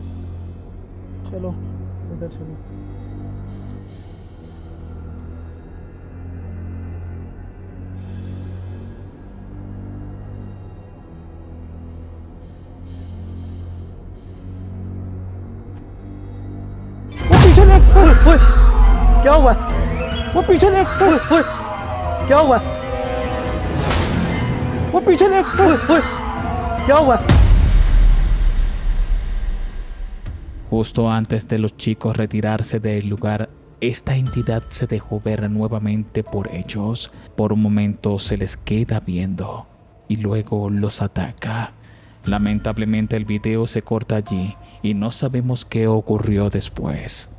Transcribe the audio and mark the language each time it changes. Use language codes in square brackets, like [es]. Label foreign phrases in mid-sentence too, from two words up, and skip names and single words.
[hi] चलो इधर चलो। वो पीछे देख। ओए, क्या हुआ? वो पीछे देख। ओए, क्या हुआ? वो पीछे देख। ओए, क्या हुआ? [es] Justo antes de los chicos retirarse del lugar, esta entidad se dejó ver nuevamente por ellos. Por un momento se les queda viendo y luego los ataca. Lamentablemente el video se corta allí y no sabemos qué ocurrió después.